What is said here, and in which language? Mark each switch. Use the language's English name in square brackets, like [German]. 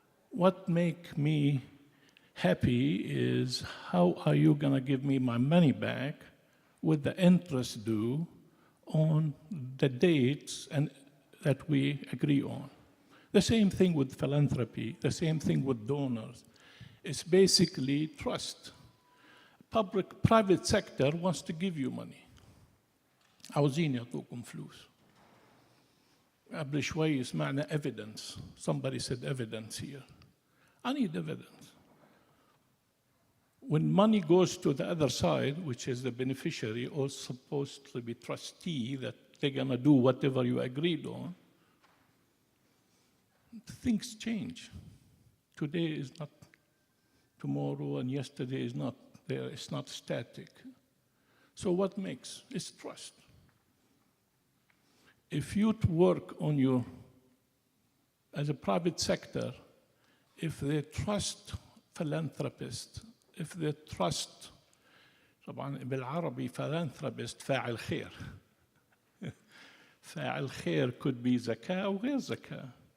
[English] What makes me happy is how are you gonna give me my money back with the interest due on the dates and that we agree on. The same thing with philanthropy, the same thing with donors. It's basically trust. Private sector wants to give you money. [Arabic] عاوزين يعطوكم فلوس. قبل شوي سمعنا evidence. [English] Somebody said evidence here. I need evidence. When money goes to the other side, which is the beneficiary or supposed to be trustee that they're gonna do whatever you agreed on, things change. Today is not tomorrow, and yesterday is not there. It's not static. So what makes? It's trust. If you work on your, as a private sector, if they trust philanthropists, if they trust, [Arabic] طبعا بالعربي [English] philanthropist [Arabic] فاعل خير. فاعل خير [English] could be [Arabic] زكاة أو غير زكاة.